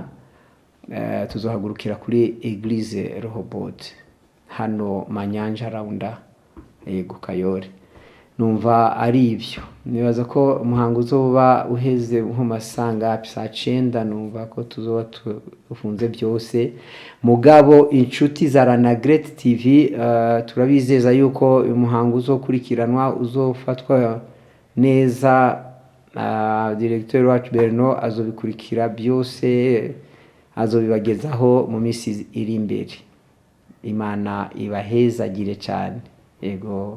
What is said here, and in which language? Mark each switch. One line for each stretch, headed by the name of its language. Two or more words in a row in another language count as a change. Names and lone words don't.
Rundi: Tuzohagurukira kuri Eglise Rehoboth hano Manyanja Raunda yego Kayore. Numva ari ivyo, nibaza ko umuhango uzoba uheze nko masanga saa 9. Numva ko tuzoba tufunze byose. Mugabo inshuti za Rana Great TV turabizeza yuko umuhango uzokurikiranwa, uzofatwa neza. Directeur wacu Berno azobikurikira byose, azobibagezaho mu minsi iri imbere. Imana ibahezagire cyane yego.